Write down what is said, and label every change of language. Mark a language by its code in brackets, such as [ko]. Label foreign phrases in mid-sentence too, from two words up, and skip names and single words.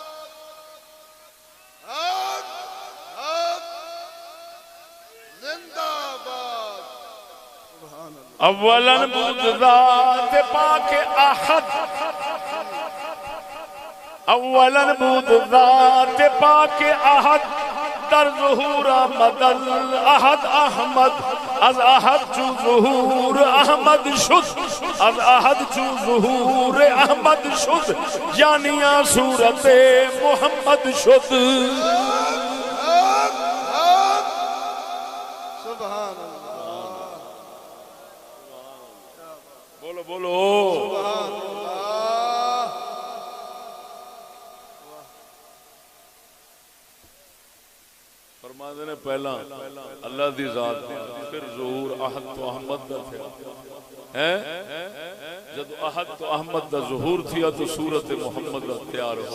[ur] حق حق زندہ باد. سبحان اللہ. [fa] اولاً بود ذات پاک احد اولاً بود ذات پاک احد در ظہور احمد الاحد احمد از احد چو ظہور احمد شد از احد چو ظہور احمد شد جانیاں صورت محمد شد. [ur] سبحان اللہ. بولو بولو. سبحان اللہ. [skr] فرما دینے پہلا اللہ دی ذات پھر ظہور احد تو احمد دا تھا جب احد تو احمد دا ظہور تھیا تو صورت محمد دا تیار ہو.